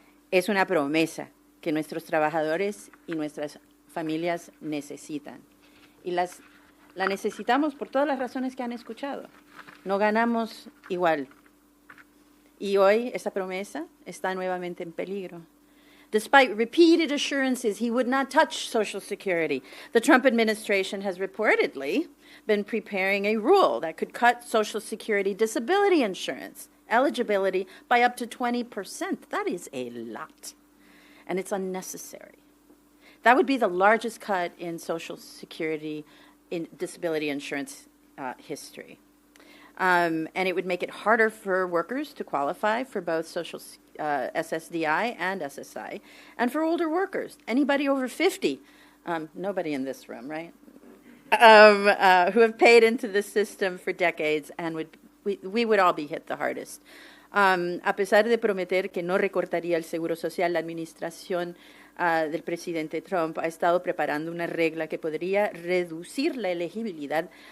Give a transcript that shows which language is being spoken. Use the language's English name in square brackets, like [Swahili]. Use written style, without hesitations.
[Spanish] Es una promesa que nuestros trabajadores y nuestras familias necesitan. Y la necesitamos por todas las razones que han escuchado. No ganamos igual. Y hoy esa promesa está nuevamente en peligro. [English] Despite repeated assurances he would not touch Social Security, the Trump administration has reportedly been preparing a rule that could cut Social Security disability insurance eligibility by up to 20%. That is a lot, and it's unnecessary. That would be the largest cut in Social Security in disability insurance history. And it would make it harder for workers to qualify for both Social SSDI and SSI, and for older workers, anybody over 50, nobody in this room, right, who have paid into the system for decades, and we would all be hit the hardest. [Spanish] A pesar de prometer que no recortaría el Seguro Social, la administración del presidente Trump ha estado preparando una regla que podría reducir la elegibilidad